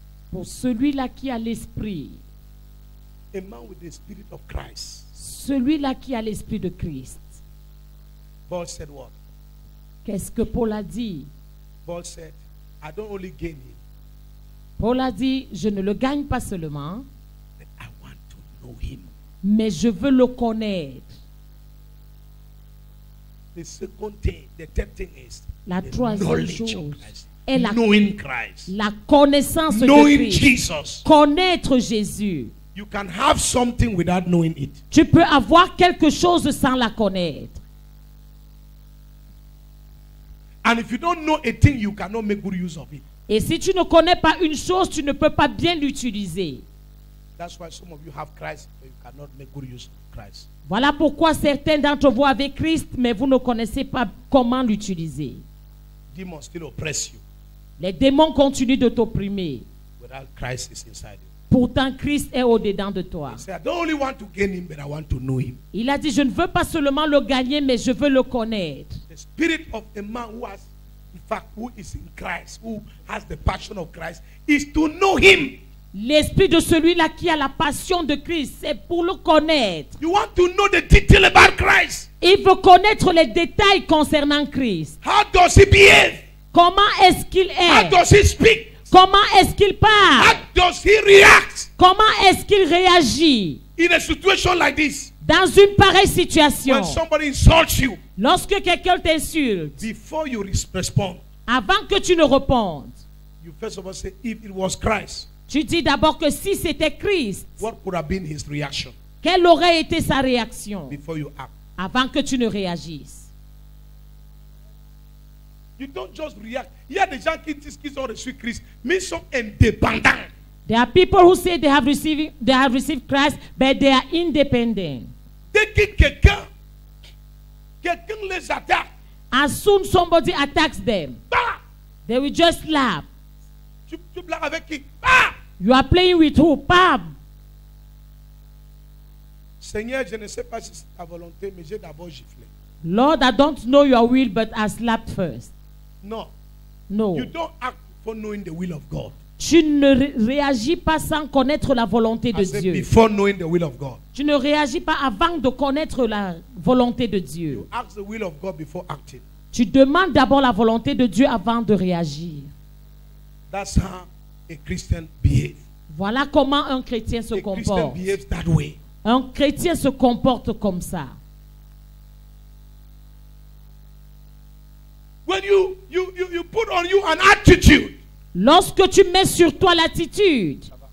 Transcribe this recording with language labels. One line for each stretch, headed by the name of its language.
French: Pour celui-là qui a l'esprit,
English: a man with the spirit of Christ.
French: celui-là qui a l'esprit de Christ.
English: Paul said what?
French: Qu'est-ce que Paul a dit?
English: Paul said, I don't only gain him,
French: Paul a dit, je ne le gagne pas seulement,
English: but I want to know him.
French: mais je veux le connaître.
English: The second thing, the third thing is
French: La
English: the
French: troisième
English: knowledge
French: chose
English: of Christ.
French: est la,
English: Knowing Christ.
French: la connaissance de
English: Knowing Christ. Jesus.
French: Connaître Jésus.
English: You can have something without knowing it.
French: Tu peux avoir quelque chose sans la connaître.
English: And if you don't know a thing, you cannot make good use of it.
French: Et si tu ne connais pas une chose, tu ne peux pas bien l'utiliser.
English: That's why some of you have Christ, but you cannot make good use of Christ.
French: Voilà pourquoi certains d'entre vous avez Christ, mais vous ne connaissez pas comment l'utiliser.
English: Demons still oppress you.
French: Les démons continuent de t'opprimer.
English: Without Christ is inside you.
French: Pourtant, Christ est au-dedans de toi.
English: He said, I don't only want to gain him, but I want to know him.
French: Il a dit, je ne veux pas seulement le gagner, mais je veux le connaître.
English: The spirit of a man who has, in fact, who is in Christ, who has the passion of Christ, is to know him.
French: L'esprit de celui-là qui a la passion de Christ, c'est pour le connaître.
English: You want to know the detail about Christ.
French: Il veut connaître les détails concernant Christ.
English: How does he behave?
French: Comment est-ce qu'il
English: How
French: est?
English: does he speak?
French: Comment est-ce qu'il
English: How
French: parle?
English: does he react
French: Comment est-ce qu'il réagit
English: in a situation like this?
French: dans une pareille situation?
English: When somebody insults you,
French: Lorsque quelqu'un t'insulte,
English: before you respond,
French: avant que tu ne répondes,
English: you first of all say, if it was Christ,
French: tu dis d'abord que si c'était Christ,
English: what could have been his reaction
French: quelle aurait été sa réaction
English: before you act?
French: avant que tu ne réagisses?
English: You don't just react.
French: Il y a des gens qui disent qu'ils ont reçu Christ, mais ils sont indépendants.
English: There are people who say they have received Christ, but they are independent.
French: Dès que quelqu'un les attaque,
English: As soon somebody attacks them, bah, they will just laugh.
French: tu blagues avec qui? Bah!
English: You are playing with who? Pam.
French: Seigneur, je ne sais pas si c'est ta volonté, mais j'ai d'abord giflé.
English: Lord, I don't know your will, but I slapped first.
French: Non.
English: No. You don't act for knowing the will of God.
French: Tu ne réagis pas sans connaître la volonté de
English: I said
French: Dieu.
English: before knowing the will of God.
French: Tu ne réagis pas avant de connaître la volonté de Dieu.
English: You ask the will of God before acting.
French: Tu demandes d'abord la volonté de Dieu avant de réagir.
English: That's how a Christian behaves.
French: Voilà comment un chrétien se
English: A Christian
French: comporte.
English: behaves that way.
French: Un chrétien se comporte comme ça.
English: When you put on you an attitude,
French: Lorsque tu mets sur toi l'attitude,